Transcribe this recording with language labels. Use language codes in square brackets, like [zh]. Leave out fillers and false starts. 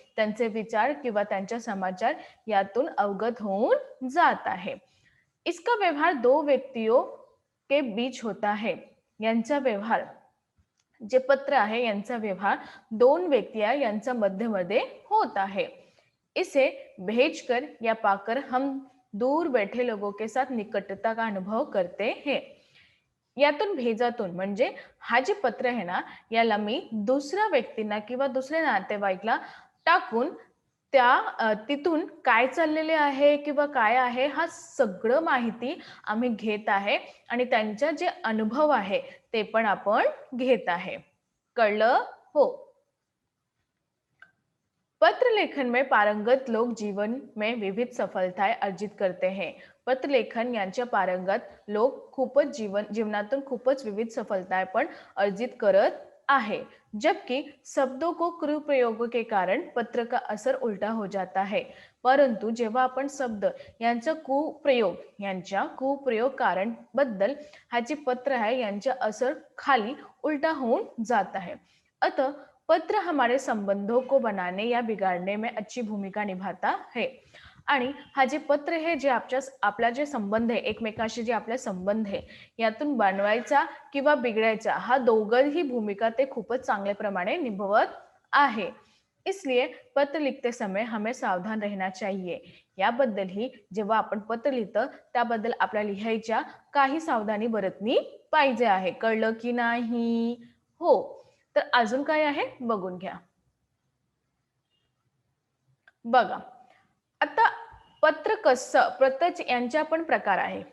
[mr] त्यांचे विचार किंवा त्यांचा समाचार यातून अवगत होऊन जात आहे. [hi] इसका व्यवहार दो व्यक्तियों के बीच होता है. [mr] यांचा व्यवहार जे पत्र आहे यांचा व्यवहार दोन व्यक्ती यांच्या मध्यमध्ये होत आहे. [hi] इसे भेजकर या पाकर हम दूर बैठे लोगों के साथ निकटता का अनुभव करते हैं. [mr] यातून भेजातून म्हणजे हा जे पत्र आहे ना याला मी दुसऱ्या व्यक्तींना किंवा दुसऱ्या नातेवाईकला टाकून तिथून काय चाललेले आहे किंवा काय आहे हा सगळं माहिती आम्ही घेत आहे आणि त्यांचा जे अनुभव आहे ते पण आपण घेत आहे. कळलं? हो. [hi] पत्र लेखन में पारंगत लोग जीवन में विविध सफलताएं अर्जित करते हैं. [mr] पत्र लेखन यांच्या पारंगत लोक जीवनातून खूपच विविध सफलताएं पण अर्जित करत आहे. [hi] जबकि शब्दों को कुप्रयोग के कारण पत्र का असर उल्टा हो जाता है. [mr] परंतु जेव्हा आपण शब्द यांचा कुप्रयोग कारण बद्दल हा जे पत्र आहे यांचा असर खाली उल्टा होऊन जात आहे. [hi] अतः पत्र हमारे संबंधों को बनाने या बिगाड़ने में अच्छी भूमिका निभाता है. [mr] आणि हा जे पत्र हे जे आपला जे संबंध आहे एकमेकांशी जे आपला संबंध आहे यातून बनवायचा किंवा बिघडायचा हा दोघंही भूमिका ते खूपच चांगल्या प्रमाणे निभवत आहे. [hi] इसलिए पत्र लिखते समय हमें सावधान रहना चाहिए. [mr] याबद्दलही जेव्हा आपण पत्र लिहितो त्याबद्दल आपल्या लिहायच्या काही सावधानी बरतली पाहिजे आहे. कळलं की नाही? हो. तर अजून काय आहे बघून घ्या. बघा आता पत्र यांच्या पण प्रकार आहे.